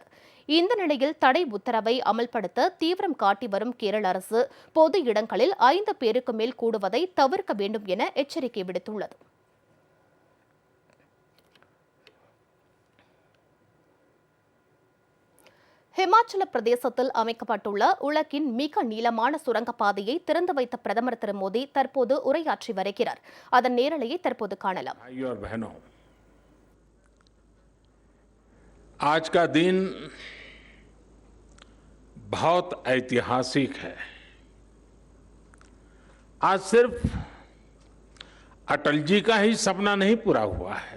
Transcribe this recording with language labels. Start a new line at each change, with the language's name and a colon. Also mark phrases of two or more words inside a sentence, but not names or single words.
Tamil: இந்த நிலையில் தடை உத்தரவை அமல்படுத்த தீவிரம் காட்டி வரும் கேரள அரசு பொது இடங்களில் 5 பேருக்கு மேல் கூடுவதை தவிர்க்க வேண்டும் என எச்சரிக்கை விடுத்துள்ளது. ஹிமாச்சல பிரதேசத்தில் அமைக்கப்பட்டுள்ள உலகின் மிக நீளமான சுரங்கப்பாதையை திறந்து வைத்த பிரதமர் திரு மோடி தற்போது உரையாற்றி வருகிறார். அதன் நேரலையை தற்போது காணலாம்.
Hindi: आज का दिन बहुत ऐतिहासिक है। आज सिर्फ अटल जी का ही सपना नहीं पूरा हुआ है।